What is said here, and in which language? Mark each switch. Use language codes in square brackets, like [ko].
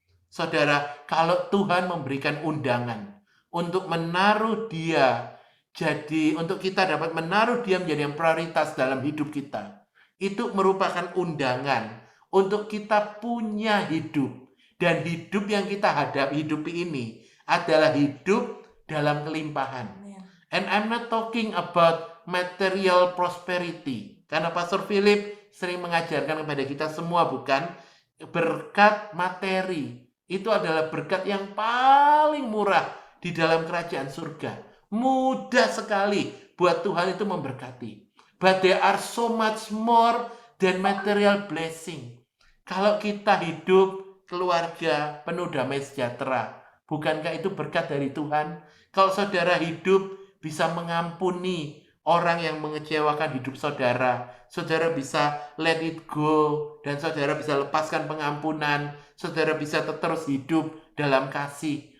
[id] Saudara, kalau Tuhan memberikan undangan untuk menaruh Dia, jadi untuk kita dapat menaruh Dia menjadi yang prioritas dalam hidup kita, itu merupakan undangan untuk kita punya hidup. Dan hidup yang kita hidupi ini adalah hidup dalam kelimpahan. [en] And I'm not talking about material prosperity. [id] Karena Pastor Philip sering mengajarkan kepada kita semua, bukan? Berkat materi itu adalah berkat yang paling murah di dalam kerajaan surga. Mudah sekali buat Tuhan itu memberkati. [en] But there are so much more than material blessing. [id] Kalau kita hidup keluarga penuh damai sejahtera, bukankah itu berkat dari Tuhan? Kalau saudara hidup bisa mengampuni orang yang mengecewakan hidup saudara, saudara bisa [en] let it go, [id] dan saudara bisa lepaskan pengampunan, saudara bisa terus hidup dalam kasih.